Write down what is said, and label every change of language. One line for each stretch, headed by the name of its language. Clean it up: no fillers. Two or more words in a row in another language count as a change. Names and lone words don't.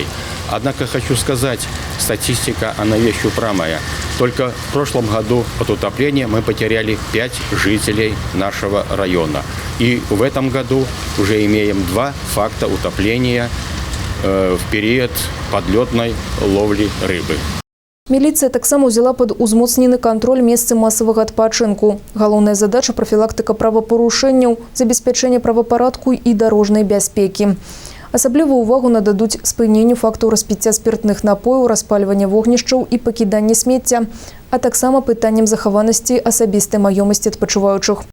Russian: Однако хочу сказать, статистика, она вещь упрямая. Только в прошлом году от утопления мы потеряли 5 жителей нашего района. И в этом году уже имеем 2 факта утопления в период подлетной ловли рыбы.
Belarusian: Міліцыя таксама ўзяла пад узмоцнены кантроль месцы масавага адпачынку. Галоўная задача – прафілактыка правапарушэнняў, забеспячэнне правапарадку і дарожнай бяспекі. Асаблівую увагу нададуць спыненню фактаў распіцця спіртных напояў, распальвання вогнішчаў і пакідання смецця, а таксама пытаннем захаванасці асабістай маёмасці адпачываючых.